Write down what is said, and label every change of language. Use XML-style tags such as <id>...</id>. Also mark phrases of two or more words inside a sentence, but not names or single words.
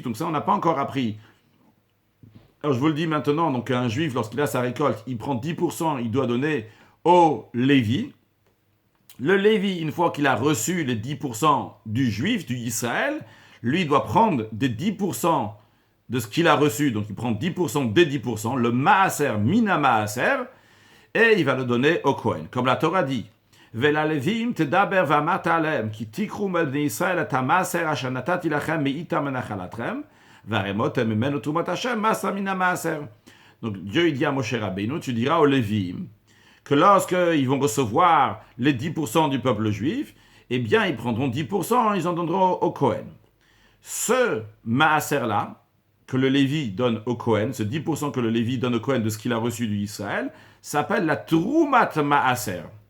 <fr>Donc ça, on n'a pas encore appris. Alors je vous le dis maintenant, donc un Juif, lorsqu'il a sa récolte, il prend 10%, il doit donner au Lévi. Le Lévi, une fois qu'il a reçu les 10% du Juif, du Israël, lui doit prendre des 10% de ce qu'il a reçu, donc il prend 10% des 10%, le Maaser,</fr> <he>מן המעשר,</he> <fr>et il va le donner au Kohen. Comme la Torah dit,</fr> <he>וללווים תדבר ואמרת עליהם, כי תיקחו מבני ישראל את המעשר אשר נתתי לכם מאיתם מנחלתכם, והרמותם ממנו תרומת השם, מעשר מן המעשר.</he> <fr>Donc Dieu il dit à Moshe Rabbeinu, tu diras aux Lévi'im, que lorsqu'ils vont recevoir les 10% du peuple juif, eh bien ils prendront 10%, ils en donneront au Kohen. Ce maaser-là, que le Lévi donne au Kohen, ce 10% que le Lévi donne au Kohen de ce qu'il a reçu du Israël, s'appelle la</fr> <he>תרומת מעשר.</he>